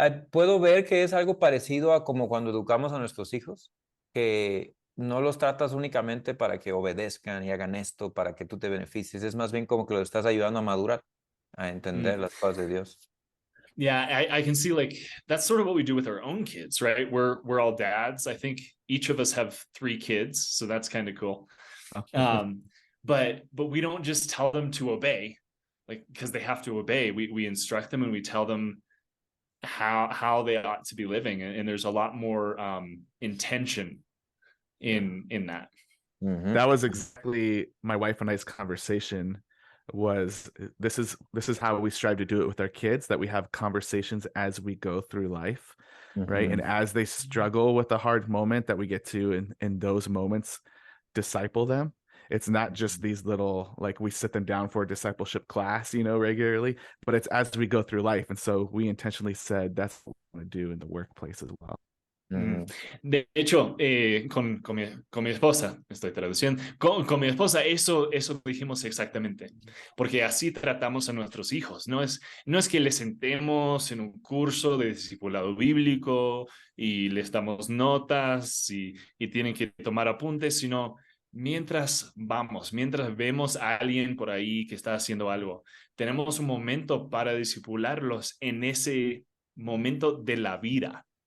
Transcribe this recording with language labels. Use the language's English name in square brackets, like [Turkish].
[Spanish] Puedo ver que es algo parecido a como cuando educamos a nuestros hijos, que no los tratas únicamente para que obedezcan y hagan esto, para que tú te beneficies, es más bien como que los estás ayudando a madurar, a entender las cosas de Dios. [English] Yeah, I can see like that's sort of what we do with our own kids, right? We're all dads. I think each of us have 3 kids, so that's kind of cool. But we don't just tell them to obey, like because they have to obey. We instruct them and we tell them how they ought to be living, and there's a lot more intention in that. That was exactly my wife and I's conversation. Was this is how we strive to do it with our kids, that we have conversations as we go through life, right? And as they struggle with a hard moment, that we get to in those moments disciple them. It's not just these little, like, we sit them down for a discipleship class, regularly, but it's as we go through life. And so we intentionally said that's what we want to do in the workplace as well. [Spanish] De hecho, con mi esposa, estoy traduciendo, con mi esposa eso dijimos exactamente, porque así tratamos a nuestros hijos. No es que les sentemos en un curso de discipulado bíblico y les damos notas y tienen que tomar apuntes, sino mientras vemos a alguien por ahí que está haciendo algo, tenemos un momento para discipularlos en ese momento de la vida.